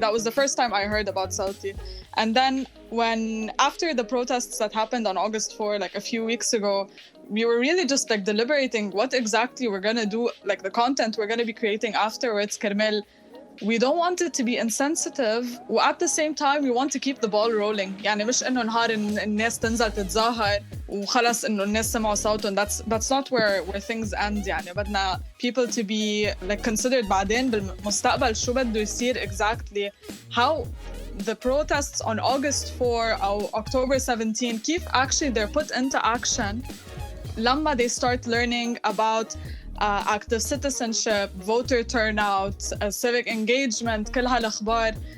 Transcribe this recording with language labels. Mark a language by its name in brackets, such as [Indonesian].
[English] That was the first time I heard about Sawti. And then after the protests that happened on August 4, like a few weeks ago, we were really just like deliberating what exactly we're going to do, like the content we're going to be creating afterwards. Kermel, we don't want it to be insensitive, at the same time we want to keep the ball rolling. [Arabic] يعني مش إنه نهار الناس تنزل تتظاهر وخلص إنه الناس سمعوا صوتهم. [English] That's not where things end. [Arabic] يعني بدنا [English] people to be like considered [Arabic] بعدين بالمستقبل شو بده يصير exactly. [English] How the protests on August 4 or October 17 كيف actually they're put into action لما they start learning about active citizenship, voter turnout, civic engagement, [Arabic] كل هالأخبار.